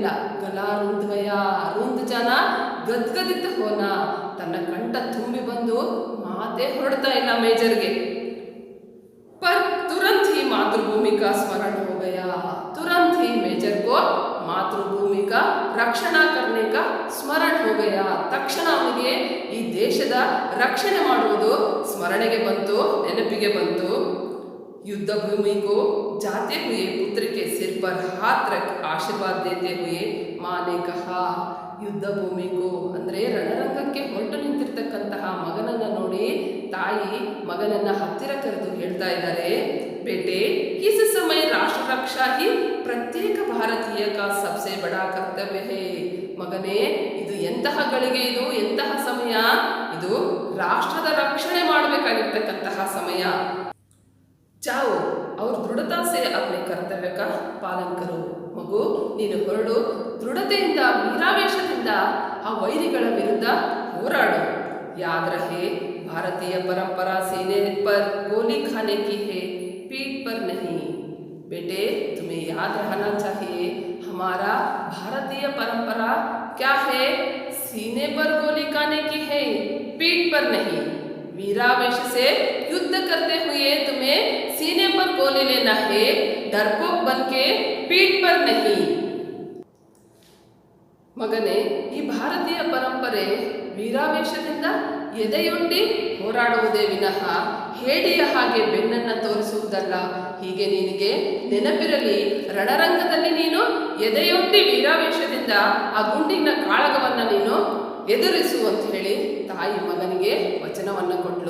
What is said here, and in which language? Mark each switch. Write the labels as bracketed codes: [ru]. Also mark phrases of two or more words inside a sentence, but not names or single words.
[hi] गला रुंध गया, रुंध जाना गदगद होना. [kn] ತನ್ನ ಕಂಠ ತುಂಬಿ ಬಂದು ಮಾತೇ ಹೊರಡ್ತಾ ಇಲ್ಲ ಮೇಜರ್ಗೆ. [hi] पर तुरंत ही मातृभूमि का स्मरण हो गया. तुरंत ही मेजर को मातृभूमि का रक्षणा करने का स्मरण हो गया. [kn] ತಕ್ಷಣ ಅವನಿಗೆ ಈ ದೇಶದ ರಕ್ಷಣೆ ಮಾಡುವುದು ಸ್ಮರಣೆಗೆ ಬಂತು, ನೆನಪಿಗೆ ಬಂತು. [hi] युद्ध भूमि को जाते हुए पुत्र के सिर पर हाथ रख आशीर्वाद देते हुए माँ ने कहा. [kn] ಯುದ್ಧ ಭೂಮಿಗೂ ಅಂದರೆ ರಣರಂಗಕ್ಕೆ ಹೊರಟು ನಿಂತಿರ್ತಕ್ಕಂತಹ ಮಗನನ್ನ ನೋಡಿ ತಾಯಿ ಮಗನನ್ನ ಹತ್ತಿರ ಕರೆದು ಹೇಳ್ತಾ ಇದ್ದಾರೆ, [hi] ಬೇಟೆ इस समय राष्ट्र रक्षा ही प्रत्येक भारतीय का सबसे बड़ा कर्तव्य है. [kn] ಮಗನೇ, ಇದು ಎಂತಹ ಗಳಿಗೆ, ಇದು ಎಂತಹ ಸಮಯ, ಇದು ರಾಷ್ಟ್ರದ ರಕ್ಷಣೆ ಮಾಡಬೇಕಾಗಿರ್ತಕ್ಕಂತಹ ಸಮಯ. [hi] जाओ और दृढ़ता से अपने कर्तव्य का पालन करो. [kn] ಮಗು, ನೀನು ಹೊರಡು, ದೃಢತೆಯಿಂದ ವೀರಾವೇಶದಿಂದ ಆ ವೈರಿಗಳ ವಿರುದ್ಧ ಹೋರಾಡು. [hi] याद रहे भारतीय परंपरा सीने पर गोली खाने की है, पीठ पर नहीं. बेटे, तुम्हें याद रहना चाहिए हमारा भारतीय परंपरा क्या है, सीने पर गोली खाने की है, पीठ पर नहीं. वीरावेश से युद्ध करते हुए तुम्हें सीने पर गोली लेना है, डरपोक बन के पीठ पर नहीं. [kn] ಮಗನೇ, ಈ ಭಾರತೀಯ ಪರಂಪರೆ ವೀರಾವೇಶದಿಂದ ಎದೆಯೊಡ್ಡಿ ಹೋರಾಡುವುದೇ ವಿನಃ ಹೇಡಿಯ ಹಾಗೆ ಬೆನ್ನನ್ನು ತೋರಿಸುವುದಲ್ಲ. ಹೀಗೆ ನಿನಗೆ ನೆನಪಿರಲಿ, ರಣರಂಗದಲ್ಲಿ ನೀನು ಎದೆಯೊಡ್ಡಿ ವೀರಾವೇಶದಿಂದ ಆ ಗುಂಡಿನ ಕಾಳಗವನ್ನು ನೀನು ಎದುರಿಸು ಅಂತ ಹೇಳಿ ತಾಯಿ ಮಗನಿಗೆ ವಚನವನ್ನು ಕೊಟ್ಟಳು.